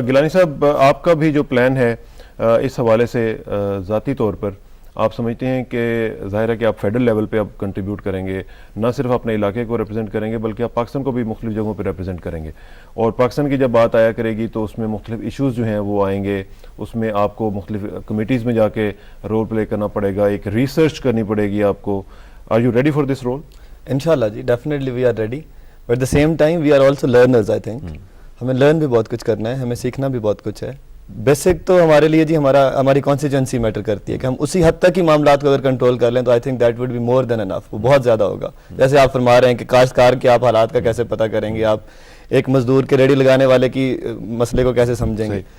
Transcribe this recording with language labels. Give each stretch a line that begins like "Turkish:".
Urdu: گیلانی صاحب، آپ کا بھی جو پلان ہے اس حوالے سے ذاتی طور پر آپ سمجھتے ہیں کہ ظاہر ہے کہ آپ فیڈرل لیول پہ اب کنٹریبیوٹ کریں گے، نہ صرف اپنے علاقے کو ریپرزینٹ کریں گے بلکہ آپ پاکستان کو بھی مختلف جگہوں پہ ریپرزینٹ کریں گے، اور پاکستان کی جب بات آیا کرے گی تو اس میں مختلف ایشوز جو ہیں وہ آئیں گے. اس میں آپ کو مختلف کمیٹیز میں جا کے رول پلے کرنا پڑے گا، ایک ریسرچ کرنی پڑے گی آپ کو.
English: Are you ready for this role? انشاءاللہ جی، definitely we are ready, but at the same time we are also learners. I think
Urdu: ہمیں لرن بھی بہت کچھ کرنا ہے، ہمیں سیکھنا بھی بہت کچھ ہے. بیسک تو ہمارے لیے جی ہماری کانسٹیچوئنسی میٹر کرتی ہے کہ ہم اسی حد تک ہی معاملات کو اگر کنٹرول کر لیں تو
English: I think that would be more than enough.
Urdu: وہ بہت زیادہ ہوگا. جیسے آپ فرما رہے ہیں کہ کاشتکار کے آپ حالات کا کیسے پتہ کریں گے، آپ ایک مزدور کے ریڑھی لگانے والے کی مسئلے کو کیسے سمجھیں گے.